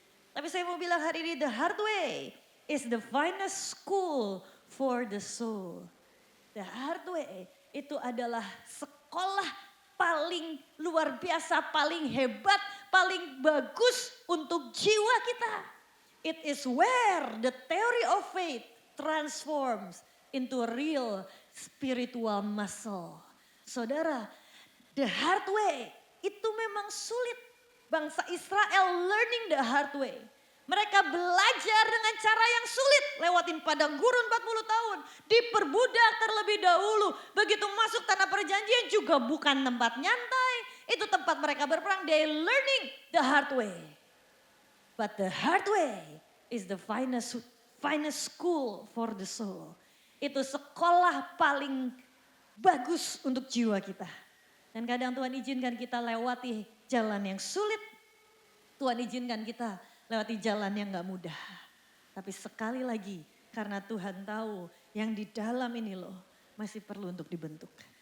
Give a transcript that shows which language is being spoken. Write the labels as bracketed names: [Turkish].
[Indonesian] Tapi saya mau bilang hari ini, [English] the hard way is the finest school for the soul. The hard way [Indonesian] itu adalah sekolah paling luar biasa, paling hebat, paling bagus untuk jiwa kita. [English] It is where the theory of faith transforms into a real spiritual muscle. [Indonesian] Saudara, [English] the hard way [Indonesian] itu memang sulit. [English] Bangsa Israel learning the hard way. [Indonesian] Mereka belajar dengan cara yang sulit. Lewatin padang gurun 40 tahun. Diperbudak terlebih dahulu. Begitu masuk tanah perjanjian juga bukan tempat nyantai. Itu tempat mereka berperang. [English] They learning the hard way. But the hard way is the finest school for the soul. [Indonesian] Itu sekolah paling bagus untuk jiwa kita. Dan kadang Tuhan izinkan kita lewati jalan yang sulit. Tuhan izinkan kita lewati jalan yang gak mudah. Tapi sekali lagi karena Tuhan tahu yang di dalam ini loh masih perlu untuk dibentuk.